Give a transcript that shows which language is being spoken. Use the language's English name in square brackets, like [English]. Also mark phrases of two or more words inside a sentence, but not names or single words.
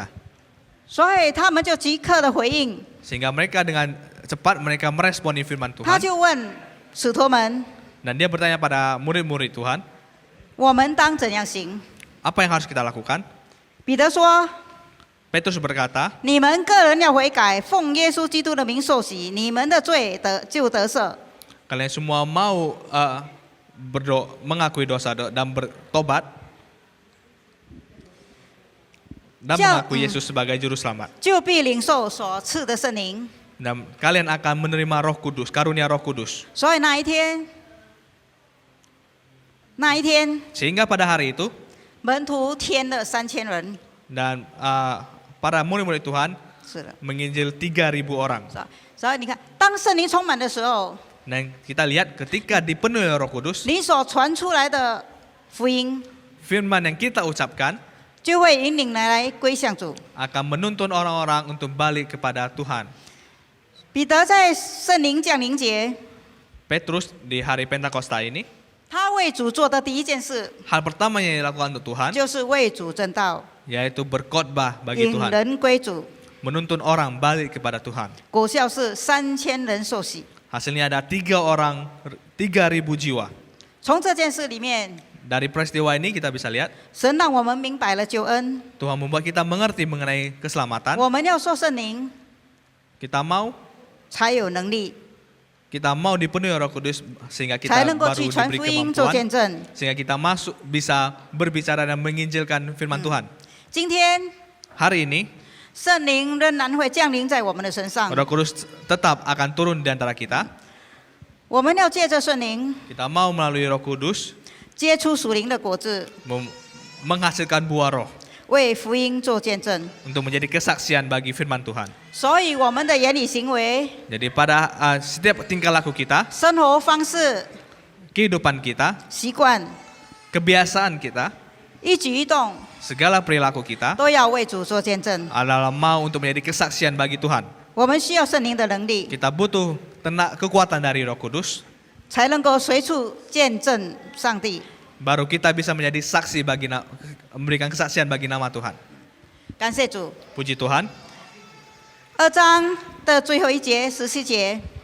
[Chinese] 所以他们就即刻的回应， [Indonesian] Sehingga mereka dengan cepat mereka meresponi firman [Chinese] 他 [Indonesian] Tuhan [Chinese] 就问使徒们： [Indonesian] dan dia bertanya pada murid-murid Tuhan, [Chinese] 我们当怎样行？ [Indonesian] apa yang harus kita lakukan? [Chinese] 彼得说： [Indonesian] Petrus berkata, [Chinese] 你们个人要悔改，奉耶稣基督的名受洗，你们的罪就得赦。 [Indonesian] kalian semua mau mengakui dosa dan bertobat dan mengakui Yesus sebagai juru selamat. [Chinese] 就必领受所赐的圣灵。 [Indonesian] Dan kalian akan menerima Roh Kudus, karunia Roh Kudus. [Chinese] 所以那一天， [Indonesian] Sehingga pada hari itu [Chinese] 门徒添了3000人， [Indonesian] dan para murid-murid Tuhan [Chinese] 是的。 [Indonesian] menginjil 3.000 orang. [Chinese] 所以你看，当圣灵充满的时候， [Indonesian] Dan kita lihat ketika dipenuhi Roh Kudus, [Chinese] 你所传出来的福音， [Indonesian] firman yang kita ucapkan [Chinese] 就会引领人来归向主。 [Indonesian] akan menuntun orang-orang untuk balik kepada Tuhan. [Chinese] 彼得在圣灵降临节， [Indonesian] Petrus di hari Pentakosta ini, [Chinese] 他为主做的第一件事 [Indonesian] hal pertama yang dilakukan untuk Tuhan [Chinese] 就是为主正道， [Indonesian] yaitu berkhotbah bagi [Chinese] 引 [Indonesian] Tuhan, [Chinese] 人归主。 [Indonesian] menuntun orang balik kepada Tuhan. [Chinese] 果效是3000人受洗。 [Indonesian] Hasilnya ada 3.000 jiwa. [Chinese] 从这件事里面， [Indonesian] Dari peristiwa ini kita bisa lihat [Chinese] 神让我们明白了救恩。 [Indonesian] Tuhan membuat kita mengerti mengenai keselamatan. [Chinese] 我们要受圣灵， [Indonesian] Kita mau [Chinese] 才有能力， [Indonesian] kita mau dipenuhi Roh Kudus sehingga [Chinese] 才 [Indonesian] kita [Chinese] 能够 [Indonesian] baru [Chinese] 去传 [Indonesian] diberi [Chinese] 福音做 [Indonesian] kemampuan [Chinese] 见证。 [Indonesian] sehingga kita masuk bisa berbicara dan menginjilkan firman Tuhan. [Chinese] 今天 [Indonesian] Hari ini [Chinese] 圣灵仍然会降临在我们的身上， [Indonesian] Roh Kudus tetap akan turun di antara kita. [Chinese] 我们要借着圣灵 [Indonesian] Kita mau melalui Roh Kudus [Chinese] 结出属灵的果子， [Indonesian] menghasilkan buah roh [Chinese] 为福音做见证。 [Indonesian] untuk menjadi kesaksian bagi firman Tuhan. [Chinese] 所以我们的言语行为、 [Indonesian] Jadi pada setiap tingkah laku kita, [Chinese] 生活方式、 [Indonesian] kehidupan kita, [Chinese] 习惯、 [Indonesian] kebiasaan kita, [Chinese] 一举一动， [Indonesian] segala perilaku kita [Chinese] 都要为主做见证。 [Indonesian] adalah mau untuk menjadi kesaksian bagi Tuhan. [Chinese] 我们需要圣灵的能力， [Indonesian] Kita butuh kekuatan dari Roh Kudus, [Chinese] 才能够随处见证上帝。 [Indonesian] baru kita bisa menjadi saksi memberikan kesaksian bagi nama Tuhan. [Chinese] 感谢主。 [Indonesian] Puji Tuhan. [Chinese] 2 章的最后一节，17节，